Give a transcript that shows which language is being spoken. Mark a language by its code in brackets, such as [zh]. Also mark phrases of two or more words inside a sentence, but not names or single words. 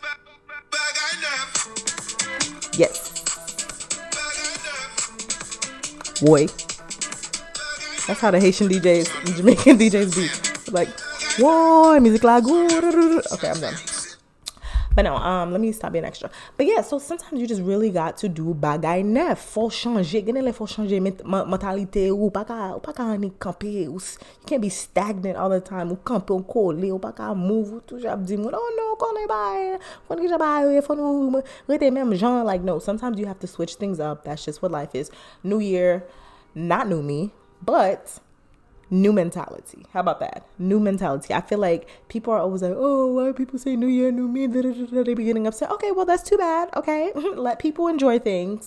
[en] Yes. Boy. That's how the Haitian DJs, the Jamaican DJs be. Like, whoa, music like, okay, I'm done. But no, let me stop being extra. But yeah, so sometimes you just really got to do [ht] bagay neuf. Faut changer. Faut changer mentalite ou pa ka ni camper. [en] You can't be stagnant all the time. [ht] Ou camper ou coller. Ou pa ka move. Ou toujours ap di moun, [en] oh no, [ht] konne bay. Konne ki bay. Faut nou rete même genre. [en] Like, no, sometimes you have to switch things up. That's just what life is. New year, not new me, but new mentality. How about that? New mentality. I feel like people are always like, oh, why people say new year, new me? They be getting upset. Okay, well, that's too bad. Okay. Let people enjoy things.